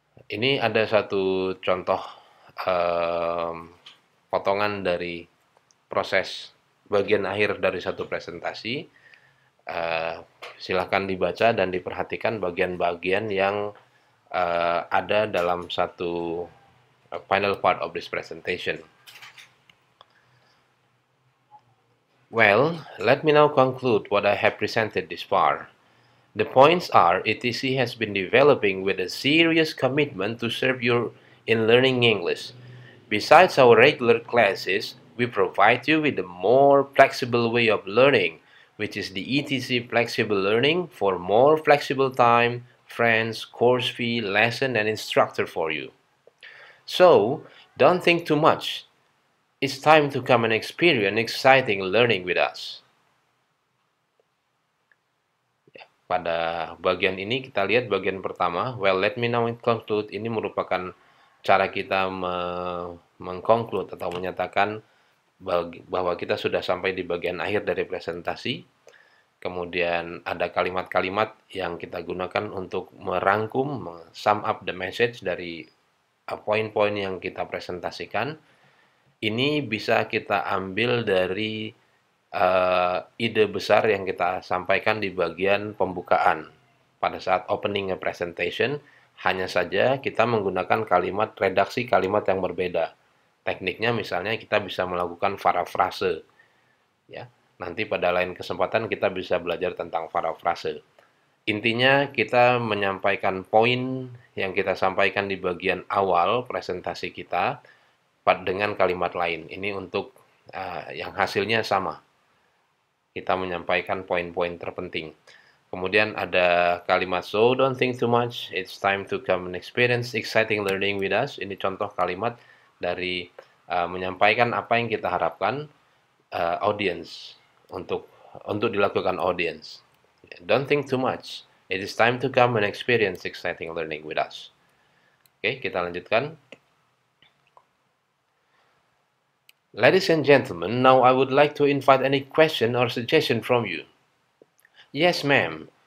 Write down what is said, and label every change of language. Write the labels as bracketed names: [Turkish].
[Indonesian] Ini ada satu contoh um, potongan dari proses bagian akhir dari satu presentasi. Silahkan dibaca dan diperhatikan bagian-bagian yang ada dalam satu [English] final part of this presentation. Well, let me now conclude what I have presented this far. The points are ETC has been developing with a serious commitment to serve you in learning English. Besides our regular classes, we provide you with a more flexible way of learning, which is the ETC Flexible Learning for more flexible time, friends, course fee, lesson, and instructor for you. So, don't think too much. It's time to come and experience exciting learning with us. [Indonesian] Pada bagian ini kita lihat bagian pertama, [English] well let me now conclude, [Indonesian] ini merupakan cara kita mengconclude atau menyatakan bahwa kita sudah sampai di bagian akhir dari presentasi. Kemudian ada kalimat-kalimat yang kita gunakan untuk merangkum, [English] sum up the message [Indonesian] dari poin-poin yang kita presentasikan. Ini bisa kita ambil dari ide besar yang kita sampaikan di bagian pembukaan. Pada saat [English] opening a presentation, [Indonesian] hanya saja kita menggunakan redaksi kalimat yang berbeda. Tekniknya misalnya kita bisa melakukan parafrase. Ya, nanti pada lain kesempatan kita bisa belajar tentang parafrase. Intinya kita menyampaikan poin yang kita sampaikan di bagian awal presentasi kita dengan kalimat lain. Ini untuk yang hasilnya sama. Kita menyampaikan poin-poin terpenting. Kemudian ada kalimat [English] so don't think too much, it's time to come and experience exciting learning with us. [Indonesian] Ini contoh kalimat dari menyampaikan apa yang kita harapkan audience untuk dilakukan audience. [English] Don't think too much, it is time to come and experience exciting learning with us. [Indonesian] Oke, kita lanjutkan. [English] Ladies and gentlemen, now I would like to invite any question or suggestion from you. Yes, ma'am.